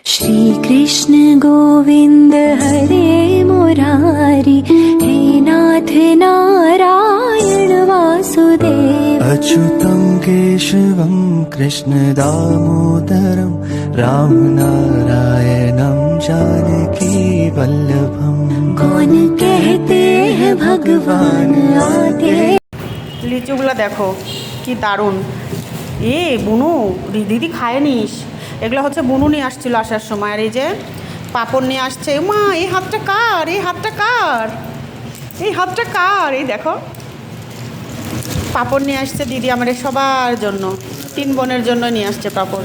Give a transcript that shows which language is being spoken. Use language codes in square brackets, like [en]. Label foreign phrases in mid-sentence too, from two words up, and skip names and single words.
[sa] श्री कृष्ण गोविंद हरे मुरारी हे नाथ नारायण वासुदेव अच्युतं केशवं कृष्ण दामोदरं राम नारायणं जानकी वल्लभं। [hi] कौन कहते हैं भगवान आते। [bn] লিচুগুলো দেখো কি দারুণ। বুনু দিদি খায় নিস। এগুলো হচ্ছে বুনু নিয়ে আসছিল আসার সময়। আর এই যে পাপড় নিয়ে আসছে। মা এই হাতটা কার, এই হাতটা কার, এই হাতটা কার। এই দেখো পাপড় নিয়ে আসছে দিদি আমাদের সবার জন্য, 3 বোনের জন্য নিয়ে আসছে পাপড়।